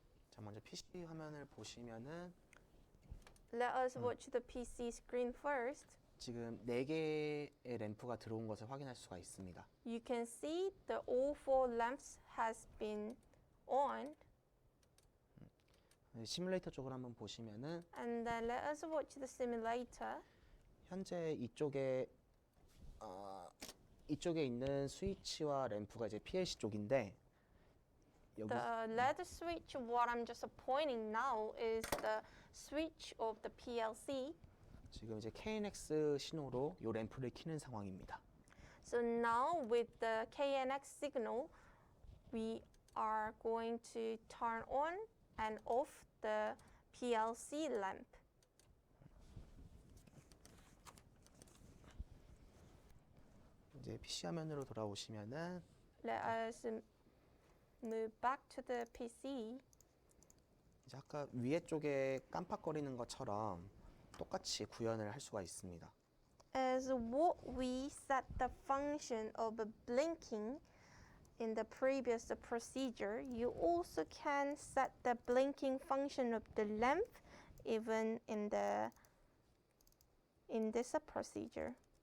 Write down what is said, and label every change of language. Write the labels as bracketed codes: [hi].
[ko] 자, 먼저 PC 화면을 보시면은 [en] Let us watch the PC screen first. [ko] 지금 4개의 램프가 들어온 것을 확인할 수가 있습니다. [en] You can see the all 4 lamps has been on. [ko] 시뮬레이터 쪽으로 한번 보시면은 [en] And then let us watch the simulator. [ko] 현재 이쪽에 있는 스위치와 램프가 이제 PLC 쪽인데 여기 [en] The LED switch, what I'm just pointing now, is the switch of the PLC. [ko] 지금 이제 KNX 신호로 이 램프를 켜는 상황입니다. [en] So now with the KNX signal, we are going to turn on and off the PLC lamp. [ko] 이제 PC 화면으로 돌아오시면은 [en] Let us move back to the PC. [ko] 이제 아까 위에 쪽에 깜빡거리는 것처럼 똑같이 구현을 할 수가 있습니다. [en] As what we set the function of blinking in the previous procedure, you also can set the blinking function of the lamp even in this procedure.